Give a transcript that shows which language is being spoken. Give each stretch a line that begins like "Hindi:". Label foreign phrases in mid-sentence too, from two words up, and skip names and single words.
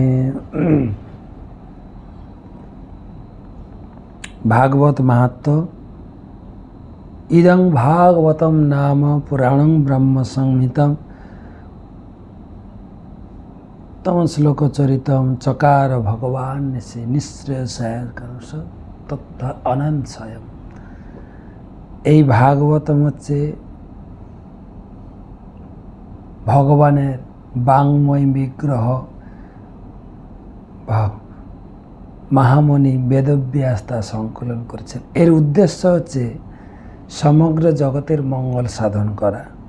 Sanskrit: भागवत महत्व। इदं भागवतम नाम पुराणं ब्रह्म संहितं तम श्लोक चरितम चकार भगवान से निश्रेयसाय तत्थ अनंत स्वयं।
Bangla: এই ভাগবতম হচ্ছে ভগবানের বাংময় বিগ্রহ মহামণি বেদব্যাস তা সংকলন করেছেন। এর উদ্দেশ্য হচ্ছে সমগ্র জগতের মঙ্গল সাধন করা।